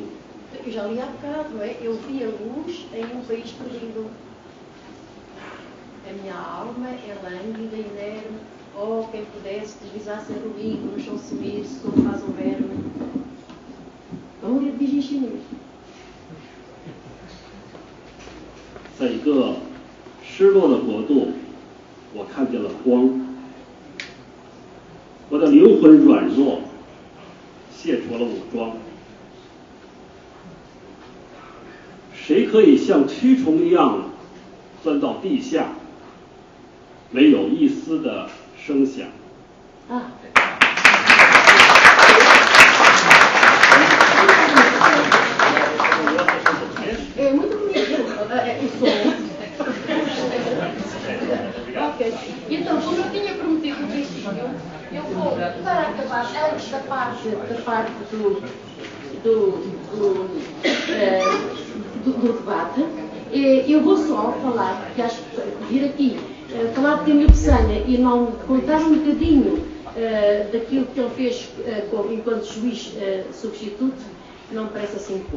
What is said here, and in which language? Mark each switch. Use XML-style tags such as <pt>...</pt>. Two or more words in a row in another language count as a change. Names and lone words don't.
<pt>Eu já li há bocado, não é? Eu vi a luz em um país perdido. A minha alma é lânguida e inerme. Oh, quem pudesse deslizar sem ruído, no chão sumir-se como faz o verme. Vamos ler, diz em chinês.</pt> <zh>在一个失落的国度，我看见了光。我的灵魂软弱，卸除了武装。谁可以像蛆虫一样钻到地下，没有一丝的声响？</zh> <pt>啊。É muito bonito o som. Ok. Então, como eu tinha prometido no princípio, eu vou, para acabar, antes da parte do debate, eu vou só falar, porque acho que vir aqui falar de Camilo Peçanha e não contar um bocadinho daquilo que ele fez enquanto juiz substituto, não me parece assim pouco.</pt>